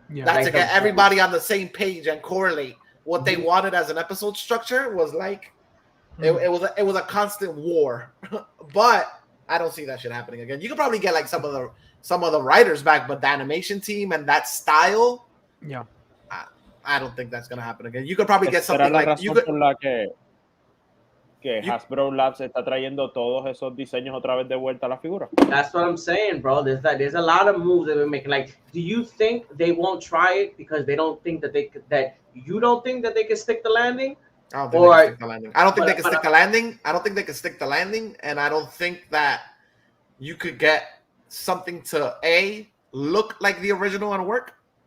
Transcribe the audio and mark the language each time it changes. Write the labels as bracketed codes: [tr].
[en] That like to get everybody on the same page and correlate what they wanted as an episode structure was like it was a constant war. But I don't see that shit happening again. You could probably get like some of the writers back, but the animation team and that style, I don't think that's gonna happen again. You could probably get something like you could. [es] Que Hasbro Labs está trayendo todos esos diseños otra vez de vuelta a la figura. [en] That's what I'm saying, bro. There's a lot of moves that they're making. Like, do you think they won't try it because they don't think that you don't think that they can stick the landing? I don't think they can stick the landing. I don't think they can stick the landing. I don't think they can stick the landing, and I don't think that you could get something to look like the original and work.